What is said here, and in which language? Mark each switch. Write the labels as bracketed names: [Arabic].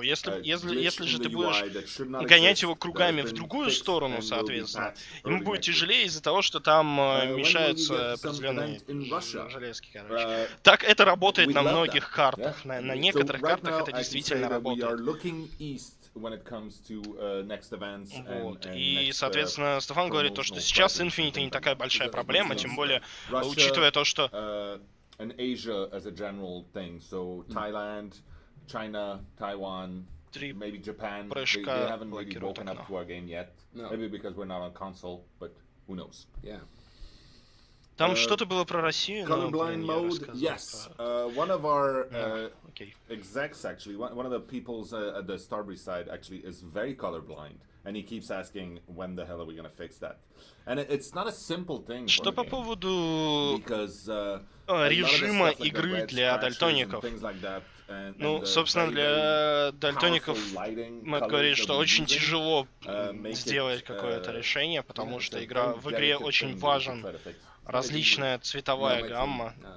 [Russian] Если же ты будешь гонять его кругами в другую сторону, соответственно, ему будет тяжелее из-за того, что там мешаются определенные железки, короче. Так это работает на многих картах, на некоторых картах это действительно работает. [English] When it comes to next events [Russian] вот. И, соответственно, Стефан говорит то, что сейчас Infinity не такая большая проблема, тем более, учитывая то, что... [English] And Asia as a general thing, so Thailand, China, Taiwan, maybe Japan, they haven't really woken up to our game yet. Maybe because we're not on console, but who knows. Yeah. [Russian] Там что-то было про Россию, [English] Colorblind mode, yes. One of our execs, actually, one of the peoples at the Starbreeze side, actually, is very colorblind. And he keeps asking, when the hell are we going to fix that? And it's not a simple thing. [Russian] Что по поводу режима игры для дальтоников? Ну, собственно, для дальтоников Мэтт говорит, что очень тяжело сделать какое-то решение, потому что в игре очень важен различная цветовая гамма.